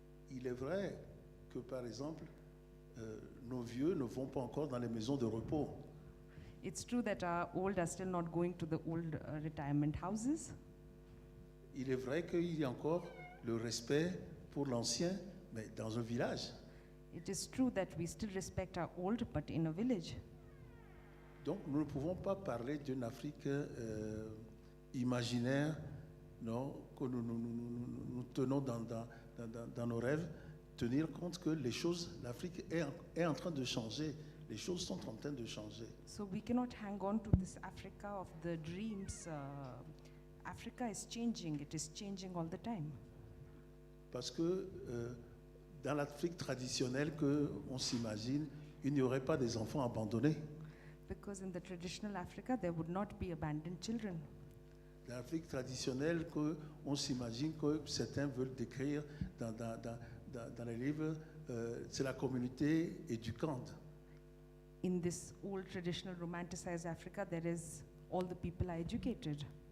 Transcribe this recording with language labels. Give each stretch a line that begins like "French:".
French: Il est vrai que, par exemple, nos vieux ne vont pas encore dans les maisons de repos.
English: It's true that our old are still not going to the old retirement houses.
French: Il est vrai qu'il y a encore le respect pour l'ancien, mais dans un village.
English: It is true that we still respect our old, but in a village.
French: Donc, nous ne pouvons pas parler d'une Afrique imaginaire, non, que nous tenons dans nos rêves, tenir compte que l'Afrique est en train de changer. Les choses sont en train de changer.
English: So we cannot hang on to this Africa of the dreams. Africa is changing. It is changing all the time.
French: Parce que dans l'Afrique traditionnelle qu'on s'imagine, il n'y aurait pas des enfants abandonnés.
English: Because in the traditional Africa, there would not be abandoned children.
French: Dans l'Afrique traditionnelle qu'on s'imagine que certains veulent décrire dans les livres, c'est la communauté éducante.
English: In this old traditional romanticized Africa, there is all the people are educated.